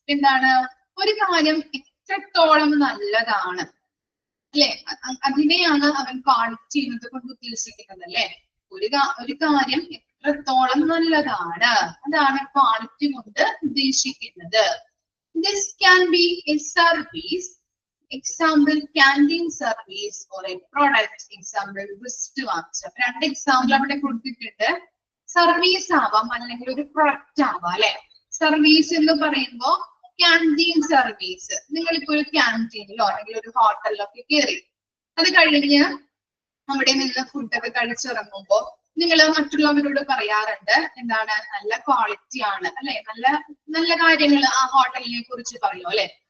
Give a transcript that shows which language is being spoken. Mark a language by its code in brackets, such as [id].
[ml] എന്താണ്, ഒരു കാര്യം എത്രത്തോളം നല്ലതാണ് അല്ലെ, അതിനെയാണ് അവൻ ക്വാളിറ്റി എന്നത് കൊണ്ട് ഉദ്ദേശിക്കുന്നത് അല്ലെ. ഒരു കാര്യം എത്രത്തോളം നല്ലതാണ്, അതാണ് ക്വാളിറ്റി കൊണ്ട് ഉദ്ദേശിക്കുന്നത്. [en] This can be a service, example canteen service, or a product, example wristwatch. [ml] രണ്ട് എക്സാമ്പിൾ അവിടെ കൊടുത്തിട്ടുണ്ട്. സർവീസ് ആവാം അല്ലെങ്കിൽ ഒരു പ്രൊഡക്റ്റ് ആവാം അല്ലെ. സർവീസ് എന്ന് പറയുമ്പോ ക്യാൻറ്റീൻ സർവീസ്, നിങ്ങളിപ്പോ ഒരു ക്യാൻറ്റീനിലോ അല്ലെങ്കിൽ ഒരു ഹോട്ടലിലോ ഒക്കെ കയറി, അത് കഴിഞ്ഞ് അവിടെ നിന്ന് ഫുഡൊക്കെ കഴിച്ചിറങ്ങുമ്പോ നിങ്ങൾ മറ്റുള്ളവരോട് പറയാറുണ്ട് എന്താണ്, നല്ല ക്വാളിറ്റി ആണ് അല്ലെ, നല്ല നല്ല കാര്യങ്ങൾ ആ ഹോട്ടലിനെ കുറിച്ച് പറയും അല്ലെ.